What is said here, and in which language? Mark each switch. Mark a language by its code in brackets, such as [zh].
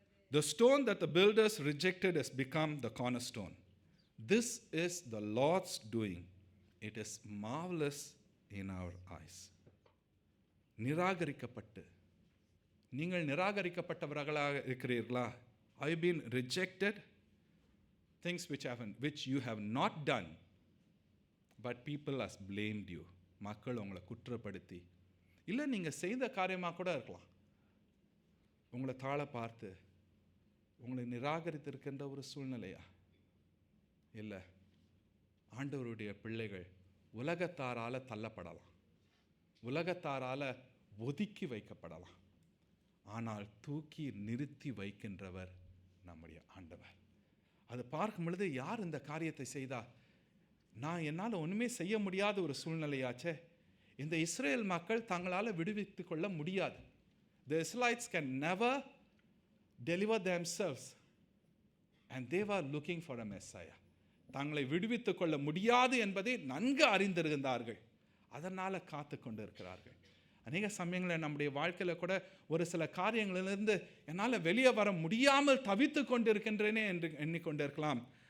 [en] The stone that the builders rejected has become the cornerstone. This is the Lord's doing. It is marvelous in our eyes. [ta] நிராகரிக்கப்பட்டு, நீங்கள் நிராகரிக்கப்பட்டவர்களாக இருக்கிறீர்களா? [en] Have you been rejected? Things which you have not done, but people has blamed you. [ta] மக்கள் உங்களை குற்றப்படுத்தி, இல்லை நீங்கள் செய்த காரியமாக கூட இருக்கலாம், உங்களை தாழ பார்த்து உங்களை நிராகரித்திருக்கின்ற ஒரு சூழ்நிலையா? இல்லை, ஆண்டவருடைய பிள்ளைகள் உலகத்தாரால் தள்ளப்படலாம், உலகத்தாரால் ஒதுக்கி வைக்கப்படலாம், ஆனால் தூக்கி நிறுத்தி வைக்கின்றவர் நம்முடைய ஆண்டவர். அதை பார்க்கும் பொழுது யார் இந்த காரியத்தை செய்தா? என்னால் ஒன்றுமே செய்ய முடியாத ஒரு சூழ்நிலையாச்சே. இந்த இஸ்ரேல் மக்கள் தங்களால் விடுவித்து கொள்ள முடியாது. [en] The Israelites can never deliver themselves and they were looking for a Messiah. [ta] தங்களை விடுவித்து கொள்ள முடியாது என்பதை நன்கு அறிந்திருந்தார்கள். அதனால் காத்து கொண்டு இருக்கிறார்கள். அநேக சமயங்களில் நம்முடைய வாழ்க்கையில் கூட ஒரு சில காரியங்களிலிருந்து என்னால் வெளியே வர முடியாமல் தவித்து கொண்டு இருக்கின்றேனே என்று எண்ணிக்கொண்டிருக்கலாம்.